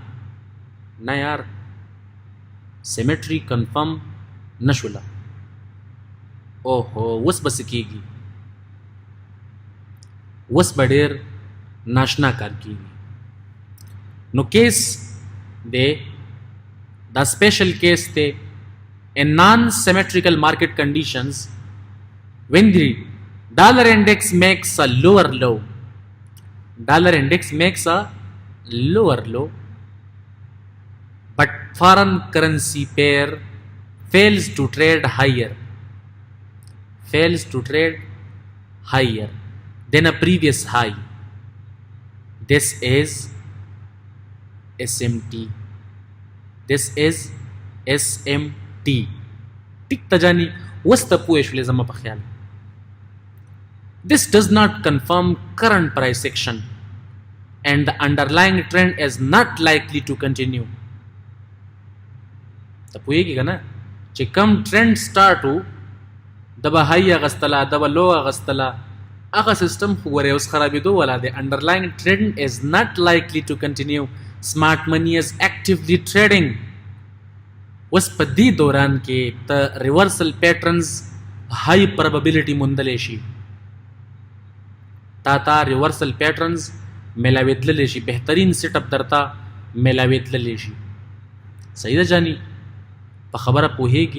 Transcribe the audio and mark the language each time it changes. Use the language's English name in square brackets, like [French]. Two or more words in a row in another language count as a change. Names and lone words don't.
[Pashto] نه یار، [English] symmetry confirm [Pashto] نه شوله. اوهو، اوس به څه کېږي؟ اوس به ډېر ناشنا کار کېږي. نو کیس دی دا [English] special case the in non-symmetrical market conditions when the dollar index makes a lower low. Dollar index makes a lower low, but foreign currency pair fails to trade higher. Fails to trade higher than a previous high. This is SMT. This is SMT. [Pashto] ټیک ته جاني، اوس ته پوه شولې زما په خیال. [English] This does not confirm current price action and the underlying trend is not likely to continue. [Pashto] ته پوهېږي که نه چې کم [English] trend start [Pashto] و، د به های اغستله، د به لو اغستله، هغه سیسټم خو ګورې اوس خرابېدو والا دی. [English] underlying trend is not likely to continue. Smart money is actively trading. [Pashto] اوس په دې دوران کې ته [English] reversal patterns high probability [Pashto] موندلی شي. تا [English] reversal patterns [Pashto] میلاوېدللی شي، بهترین سیټ اپ درته میلاوېدللی شي. صحیح ده جاني؟ په خبره پوهېږي؟